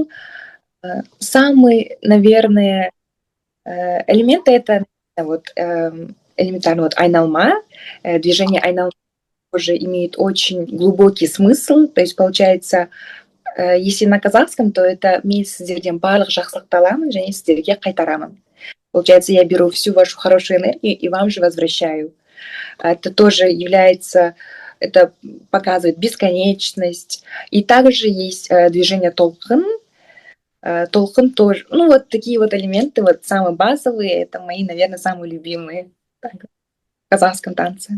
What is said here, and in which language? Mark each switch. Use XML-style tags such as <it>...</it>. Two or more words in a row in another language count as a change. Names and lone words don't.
<ru>Самый, наверное, элементы это вот элементарно вот айналма, движение айналма тоже имеет очень глубокий смысл, то есть получается, если на казахском, то это</ru> <kk>«мен сіздерден барлық жақсылықты аламын және сіздерге қайтарамын».</kk> <ru>Получается, я беру всю вашу хорошую энергию и вам же возвращаю. Это тоже является, это показывает бесконечность. И также есть движение толкын. Толкын тоже, ну вот такие вот элементы, вот самые базовые, это мои, наверное, самые любимые в казахском танце.</ru>